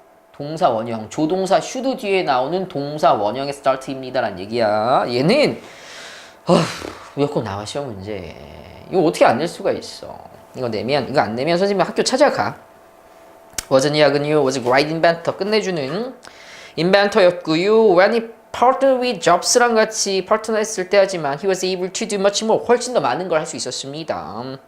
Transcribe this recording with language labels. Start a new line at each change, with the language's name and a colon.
Korean: 동사 원형, 조동사 슈드 뒤에 나오는 동사 원형의 start입니다 라는 얘기야. 얘는 무조건 나와 시험 문제. 이거 어떻게 안 낼 수가 있어. 이거 안 내면 선생님 학교 찾아가.
English: wasn't
Korean: 야근이요.
English: was a great inventor.
Korean: 끝내주는 인벤터였고요.
English: when he partnered with Jobs랑
Korean: 같이 파트너 했을 때 하지만
English: he was able to do much more.
Korean: 훨씬 더 많은 걸 할 수 있었습니다.